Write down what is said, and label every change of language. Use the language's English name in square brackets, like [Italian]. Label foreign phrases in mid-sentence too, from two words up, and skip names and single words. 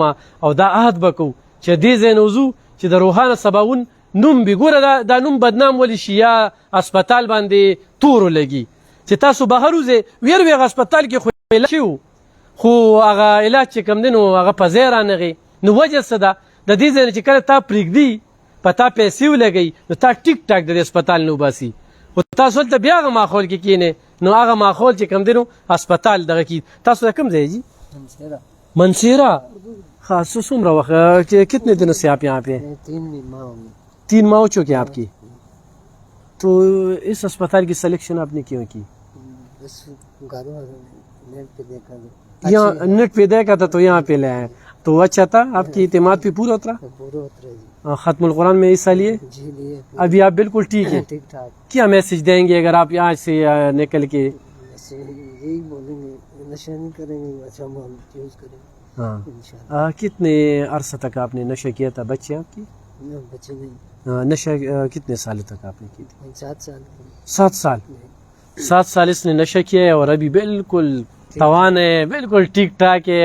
[Pashto] او دا عهد به کوو چې دې ځای نه وځو چې د روحانه سباون نوم بې ګوره دا نوم بدنام ولې شي یا هسپتال باندې تورو لګي چې تاسو بهر وځئ ویې هغه هسپتال کې خو علاج شوي خو هغه علاج چې کوم دی نو هغه په ځای رانغی نو وجه څه ده د دې ځای نه چې کله تا پرېږدي په تا پیسې ولګوي نو تا ټیک ټاک د دې هسپتال نه وباسي خو تاسو هلته بیا هغه ماحول کې کښېنئ نو هغه ماحول چې کوم دی نو هسپتال دغه کې تاسو د کوم ځای جي [Urdu] منصیرہ خاص [Pashto] څومره وخت [Urdu] کتنے دنوں سے آپ یہاں پہ 3 ماہ ہو چکے آپ کی تو اس اسپتال کی سلیکشن آپ نے کیوں کی یہاں نیٹ پہ دیکھا تھا تو یہاں پہ لے آئے تو اچھا تھا آپ کی اعتماد پہ پورا اترا ختم القرآن میں حصہ لیے ابھی آپ بالکل ٹھیک ہیں کیا میسج دیں گے اگر آپ یہاں سے نکل کے بس یہی بولیں گے، نشہ نہیں کریں گے، اچھا مال یوز کریں گے हाँ इंशाल्लाह। کتنے عرصہ تک آپ نے نشہ کیا تھا? بچے آپ کی نا بچے نہیں, نشہ کتنے سال تک آپ نے کی تھی? 7 साल की। 7 साल। 7 سال اس نے نشہ کیا ہے اور ابھی بالکل توان ہے، بالکل ٹھیک ٹھاک ہے.